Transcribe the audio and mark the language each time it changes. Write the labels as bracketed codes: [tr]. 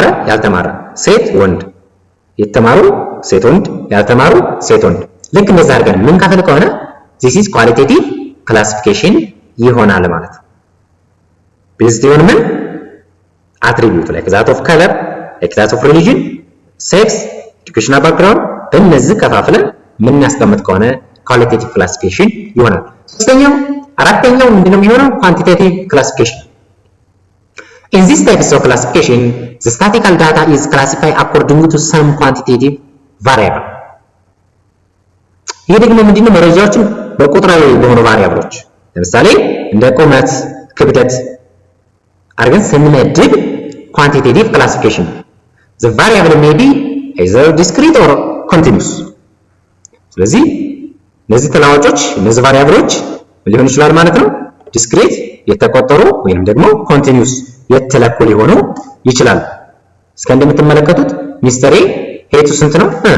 [am] ያልተማረ፣ ሴት ወንድ፣ የተማሩ ሴት ወንድ፣ ያልተማሩ ሴት ወንድ። ልክ እንደዛ አድርገን ምን ካፈለ ከሆነ [en] this is qualitative classification [am] ይሆናል ማለት ነው። based on ምን [en] attribute like that of color, like that of religion, sex, educational background [am] በእነዚህ ከፋፍለን የምናስቀምጥ ከሆነ qualitative classification ይሆናል። አራተኛው ምንድነው የሚሆነው? [en] quantitative classification. In this type of classification, the statistical data is classified according to some quantitative variable. [am] ይህ ደግሞ ምንድነው? መረጃዎችን በቁጥራዊ በሆኑ ቫሪያብሎች ለምሳሌ እንደ ቁመት፣ ክብደት አድርገን ስንመድብ quantitative classification. [en] The variable may be either discrete or continuous. [am] ስለዚህ እነዚህ ተለዋጮች እነዚህ ቫሪያብሎች ሊሆኑ ይችላል ማለት ነው። ዲስክሪት የተቆጠሩ ወይም ደግሞ ኮንቲኒዩስ የተለኩ ሊሆኑ ይችላል። እስከ እንደምትመለከቱት ሚስተር ኤ ሄቱ ስንት ነው?